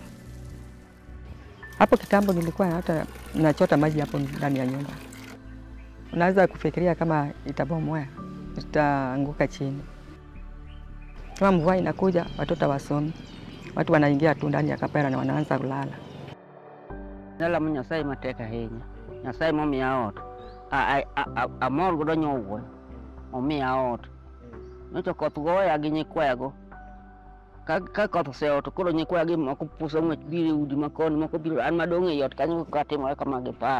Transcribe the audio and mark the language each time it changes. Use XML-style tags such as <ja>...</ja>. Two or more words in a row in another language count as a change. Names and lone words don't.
<sw>Hapo kitambo nilikuwa hata nachota maji hapo ndani ya nyumba. Unaweza kufikiria kama itabomoa, itaanguka chini. Kama mvua inakuja, watoto wasomi. Watu wanaingia tu ndani ya kapera na wanaanza kulala.</sw> <luo>Nala Nyasaye mateka henya. Nyasaye momiya ot. Amor godo nyowo. Omiya ot. Nyocha koth goya gi nyikwayago. Ka koth oseot koro nyikwayagi moko puso ng'wech biro udi makoni, moko biro an madong' e ot kanyo katimore kama gipar.</luo>